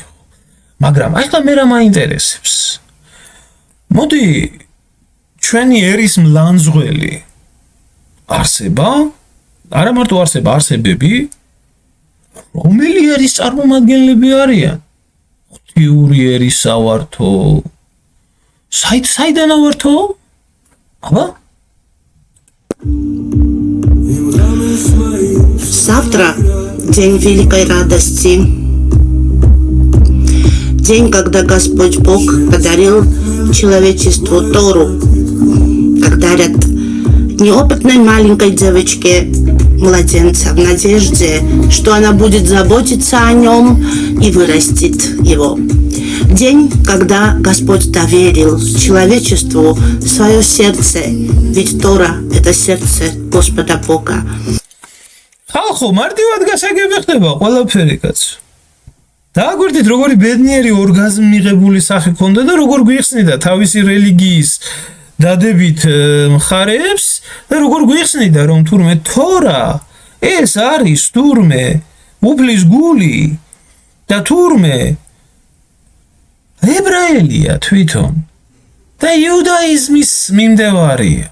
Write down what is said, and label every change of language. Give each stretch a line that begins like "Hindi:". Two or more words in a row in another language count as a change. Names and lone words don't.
Georgian: მაგრამ ახლა მე რა მაინტერესებს? მოდი ჩვენი ერის მლანძღველი არსება, არა მარტო არსება, არსებები რომელი ერის წარმომადგენლები არიან? ღვთიური ერის ავართო. საიდან ავართო? აბა?
Russian: Завтра день великой радости. День, когда Господь Бог подарил человечеству Тору, как дарят неопытной маленькой девочке младенца в надежде, что она будет заботиться о нем и вырастит его. День, когда Господь доверил человечеству свое сердце, ведь Тора – это сердце Господа Бога.
Georgian: ხალხო, მარტივად გასაგები ხდება ყველაფერი კაცო. დააგვირდით როგორი ბედნიერი ორგაზმი მიღებული სახე ქონდა და როგორ გვიხსნიდა თავისი რელიგიის დადებით მხარეებს და როგორ გვიხსნიდა რომ თურმე თორა ეს არის თურმე უფლის გული და თურმე ებრაელია თვითონ და იუდაიზმის მიმდევარია.